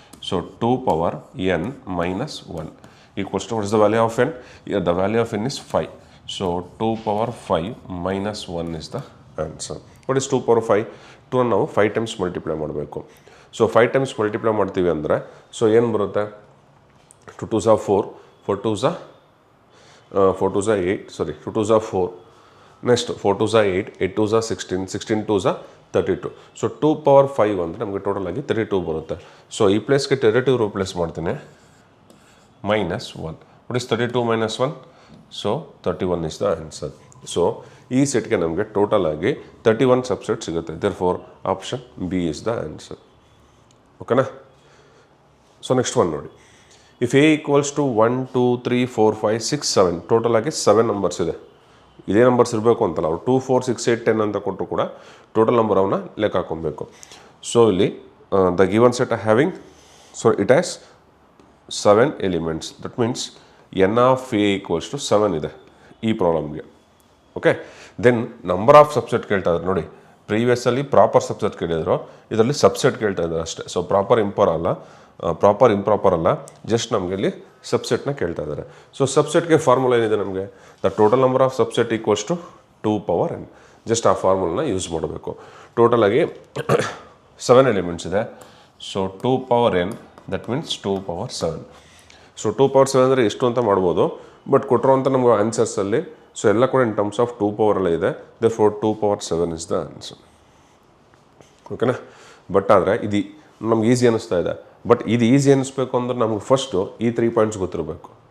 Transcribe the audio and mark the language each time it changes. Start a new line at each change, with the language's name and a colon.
English: 2 power n minus 1 equals to what is the value of n? The value of n is 5. 2 power 5 minus 1 is the answer. What is 2 power 5?
Kannada: 2 ನಾವು 5 times multiply ಮಾಡಬೇಕು. 5 times multiply ಮಾಡ್ತೀವಿ ಅಂದರೆ ಏನು ಬರುತ್ತೆ?
English: 2 2s are 4, 4 2s are 8, 2 2s are 4, next 4 2s are 8, 8 2s are 16, 16 2s are 32.
Kannada: 2 power 5 ಅಂದರೆ ನಮಗೆ total ಆಗಿ 32 ಬರುತ್ತೆ. ಈ ಪ್ಲೇಸ್ಗೆ 32 ರಿಪ್ಲೇಸ್ ಮಾಡ್ತೀನಿ, minus 1.
English: What is 32 minus 1? 31 is the answer.
Kannada: ಈ ಸೆಟ್ಗೆ ನಮಗೆ ಟೋಟಲ್ ಆಗಿ 31 ಸಬ್ಸೆಟ್ ಸಿಗುತ್ತೆ.
English: therefore option B is the answer,
Kannada: ಓಕೆನಾ? ನೆಕ್ಸ್ಟ್ ಒನ್ ನೋಡಿ, if A equals to 1 2 3 4 5 6 7, total ಆಗಿ 7 ನಂಬರ್ಸ್ ಇದೆ. ಇದೇ ನಂಬರ್ಸ್ ಇರಬೇಕು ಅಂತಲ್ಲ, ಅವ್ರು 2 4 6 8 10 ಅಂತ ಕೊಟ್ಟರು ಕೂಡ ಟೋಟಲ್ ನಂಬರ್ ಅವನ್ನ ಲೆಕ್ಕ ಹಾಕೊಬೇಕು.
English: ಇಲ್ಲಿ the given set having it has 7 elements. That means n of A equals to 7
Kannada: ಇದೆ ಈ ಪ್ರಾಬ್ಲಮ್ಗೆ,
English: Okay.
Kannada: Then number of subset ಕೇಳ್ತಾ ಇದ್ದಾರೆ ನೋಡಿ. ಪ್ರೀವಿಯಸ್ಸಲ್ಲಿ ಪ್ರಾಪರ್ ಸಬ್ಸೆಟ್ ಕೇಳಿದ್ರು, ಇದರಲ್ಲಿ ಸಬ್ಸೆಟ್ ಕೇಳ್ತಾ ಇದ್ದಾರೆ ಅಷ್ಟೇ. ಪ್ರಾಪರ್ ಇಂಪ್ರಾಪರ್ ಅಲ್ಲ, ಜಸ್ಟ್ ನಮಗೆ ಇಲ್ಲಿ ಸಬ್ಸೆಟ್ನ ಕೇಳ್ತಾ ಇದ್ದಾರೆ. ಸಬ್ಸೆಟ್ಗೆ ಫಾರ್ಮುಲಾ ಏನಿದೆ ನಮಗೆ?
English: The total number of subset equals to 2 power n.
Kannada: Just ಆ ಫಾರ್ಮುಲಾನ ಯೂಸ್ ಮಾಡಬೇಕು. ಟೋಟಲ್ ಆಗಿ 7 ಎಲಿಮೆಂಟ್ಸ್ ಇದೆ.
English: 2 power n, that means 2 power 7.
Kannada: 2 power 7 ಅಂದರೆ ಎಷ್ಟು ಅಂತ ಮಾಡ್ಬೋದು, ಬಟ್ ಕೊಟ್ಟಿರೋಂಥ ನಮಗೆ ಆನ್ಸರ್ಸಲ್ಲಿ ಎಲ್ಲ ಕೂಡ
English: in terms of 2 power
Kannada: ಇದೆ.
English: Therefore 2 power 7 is the answer, ಓಕೆನಾ?
Kannada: ಬಟ್ ಆದರೆ ಇದು ನಮ್ಗೆ ಈಸಿ ಅನ್ನಿಸ್ತಾ ಇದೆ. ಬಟ್ ಇದು ಈಸಿ ಅನ್ನಿಸ್ಬೇಕು ಅಂದ್ರೆ ನಮ್ಗೆ ಫಸ್ಟು ಈ 3 ಪಾಯಿಂಟ್ಸ್ ಗೊತ್ತಿರಬೇಕು.